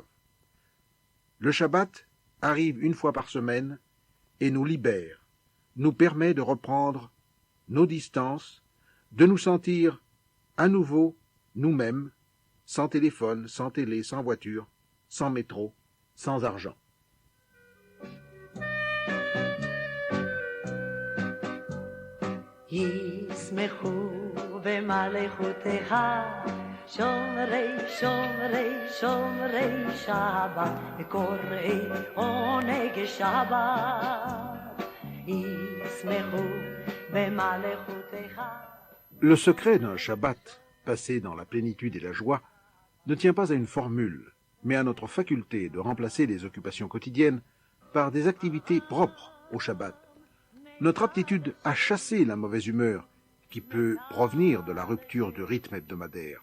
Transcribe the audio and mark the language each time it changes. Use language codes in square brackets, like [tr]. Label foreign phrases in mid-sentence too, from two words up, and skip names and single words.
[fr] Le Shabbat arrive une fois par semaine et nous libère, nous permet de reprendre nos distances, de nous sentir à nouveau nous-mêmes, sans téléphone, sans télé, sans voiture, sans métro, sans argent. [he] ישמחו במלאכותיך שומרי שבת וקוראי עונג שבת ישמחו במלאכותיך. [fr] Le secret d'un Shabbat passé dans la plénitude et la joie ne tient pas à une formule, mais à notre faculté de remplacer les occupations quotidiennes par des activités propres au Shabbat. Notre aptitude à chasser la mauvaise humeur qui peut provenir de la rupture du rythme hebdomadaire.